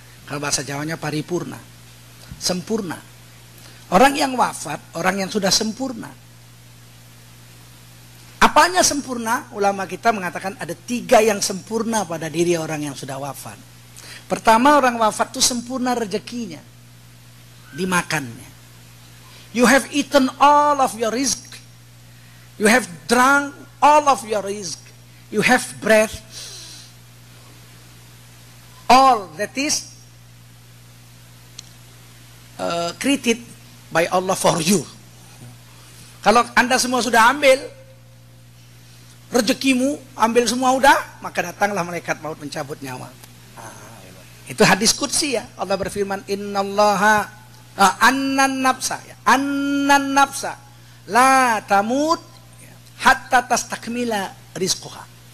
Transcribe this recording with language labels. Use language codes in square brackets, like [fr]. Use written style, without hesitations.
[id] Kalau bahasa Jawanya paripurna. Sempurna. Orang yang wafat, orang yang sudah sempurna. Apanya sempurna? Ulama kita mengatakan ada 3 yang sempurna pada diri orang yang sudah wafat. Pertama, orang wafat itu sempurna rezekinya. Dimakannya. [en] You have eaten all of your rizq. You have drunk all of your rizq. You have breath. All that is created by Allah for you. [id] Kalau Anda semua sudah ambil rezekimu, ambil semua udah, maka datanglah malaikat maut mencabut nyawa. Itu hadis qudsi ya. Allah berfirman, [ar] innallaha annan nafsa la tamut hatta tastakmila rizquha.